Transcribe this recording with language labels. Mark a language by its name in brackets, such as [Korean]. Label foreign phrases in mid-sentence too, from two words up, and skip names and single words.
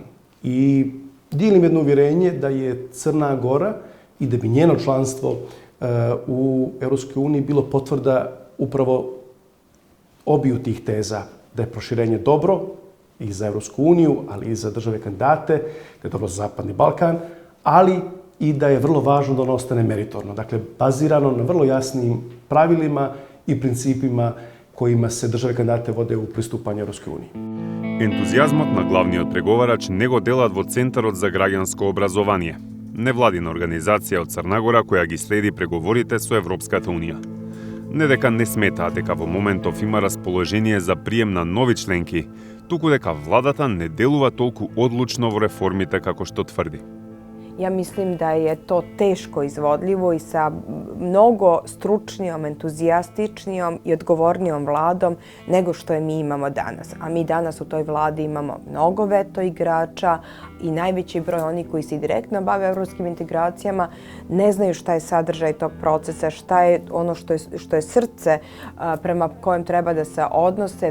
[Serbian] I dijelim jedno uvjerenje da je Crna Gora i da bi njeno članstvo u Evropskoj uniji bilo potvrda upravo obiju tih teza, da je proširenje dobro i za Evropsku uniju, ali i za države kandidate, da je dobro za Zapadni Balkan, ali i da je vrlo važno da ono ostane meritorno. Dakle, bazirano na vrlo jasnim pravilima i principima kojima se države kandidate vode u pristupanju Evropskoj uniji. [Macedonian] Ентузијазмот на главниот преговарач не го делат во Центарот за граѓанско образование, невладина организација од Црна Гора која ги следи преговорите со Европската унија. Не дека не сметаат дека во моментов има расположение за прием на нови членки, туку дека владата не делува толку одлучно во реформите како што тврди. [Serbian] Ja mislim da je to teško izvodljivo i sa mnogo stručnijom, entuzijastičnijom i odgovornijom vladom nego što je mi imamo danas. A mi danas u toj vladi imamo mnogo veto igrača i najveći broj onih koji se direktno bave evropskim integracijama ne znaju šta je sadržaj tog procesa, šta je ono što je srce prema kojem treba da se odnose.